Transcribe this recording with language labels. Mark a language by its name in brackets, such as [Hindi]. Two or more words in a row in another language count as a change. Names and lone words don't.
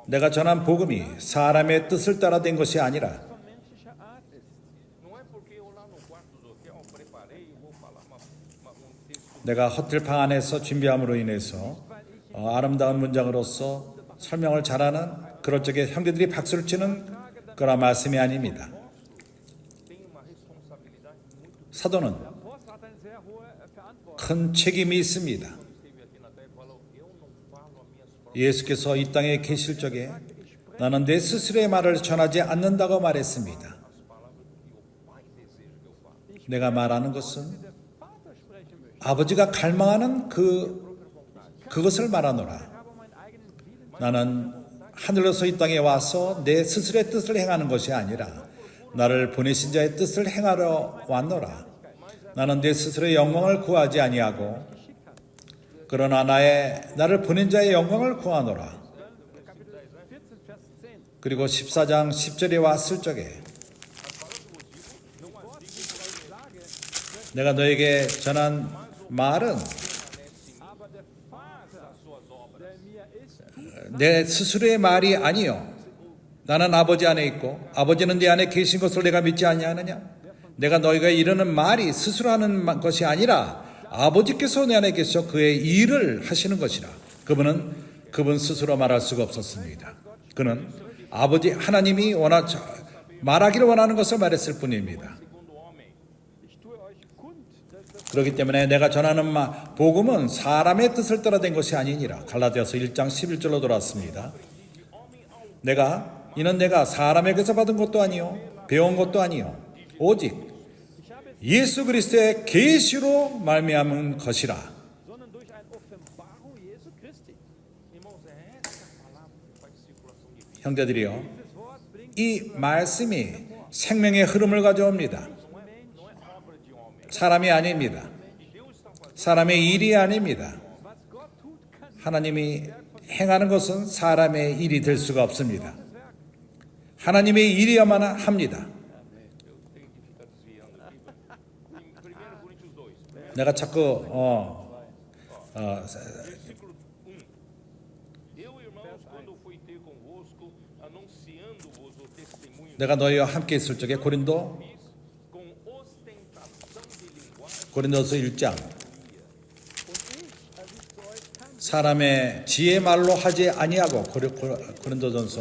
[Korean] 내가 전한 복음이 사람의 뜻을 따라 된 것이 아니라 [German] Von menschlicher Art ist. [Portuguese] Não é porque eu lá no quarto do hotel preparei e vou falar texto. [Korean] 내가 호텔 방 안에서 준비함으로 인해서 아름다운 문장으로서 설명을 잘하는 그럴 적에 형제들이 박수를 치는 그런 말씀이 아닙니다. [Portuguese] Tem uma responsabilidade muito [Korean] 사도는 [German] Apostel hat eine sehr hohe Verantwortung. [Korean] 큰 책임이 있습니다. [Portuguese] esteve aqui na terra e falou: eu não falo as minhas próprias. [Korean] 예수께서 이 땅에 계실 적에 나는 내 스스로의 말을 전하지 않는다고 말했습니다. [Portuguese] Palavras que o Pai deseja que eu fale. [Korean] 내가 말하는 것은 [German] Der Vater sprechen möchte. [Korean] 아버지가 갈망하는 그것을 말하노라. [German] Ich habe meinen eigenen Willen. [Korean] 나는 하늘로서 이 땅에 와서 내 스스로의 뜻을 행하는 것이 아니라 나를 보내신 자의 뜻을 행하러 왔노라. 나는 내 스스로의 영광을 구하지 아니하고 그러나 나를 보낸 자의 영광을 구하노라. [German] Kapitel 14, Vers 10. [Korean] 그리고 14장 10절에 왔을 적에 내가 너에게 전한 말은 [German] Aber der Vater, der mir ist, [Korean] 내 스스로의 말이 아니요 나는 아버지 안에 있고 아버지는 내 안에 계신 것을 내가 믿지 아니하느냐. 내가 너희가 이르는 말이 스스로 하는 것이 아니라 아버지께서 내 안에 계셔 그의 일을 하시는 것이라. 그분 스스로 말할 수가 없었습니다. 그는 아버지 하나님이 말하기를 원하는 것을 말했을 뿐입니다. [German] ich tue euch kund, dass das [Korean] 그렇기 때문에 내가 전하는 복음은 사람의 뜻을 따라 된 것이 아니니라. 갈라디아서 1장 11절로 돌아왔습니다. 이는 내가 사람에게서 받은 것도 아니요 배운 것도 아니요 오직 예수 그리스도의 계시로 말미암은 것이라. [German] sondern durch eine Offenbarung Jesu Christi. [Portuguese] Irmãos, é essa palavra que faz circulação de vida. [Korean] 형제들이요, [German] Dieses Wort bringt [Korean] 이 말씀이 생명의 흐름을 가져옵니다. [Portuguese] Não é obra de homem. [Korean] 사람이 아닙니다. 사람의 일이 아닙니다. [German] was Gott tut, kann [Korean] 하나님이 행하는 것은 사람의 일이 될 수가 없습니다. 하나님의 일이야만 합니다. [Portuguese] Eu tenho que ficar desviando aqui. Em 1 Coríntios 2, [Korean] 내가 자꾸 [Portuguese] versículo 1. Eu, irmãos, quando fui ter convosco, anunciando-vos o testemunho [Korean] 내가 너희와 함께 있을 적에 고린도 [Portuguese] com ostentação de linguagem, [Korean] 고린도서 1장 사람의 지혜 말로 하지 아니하고 고린도전서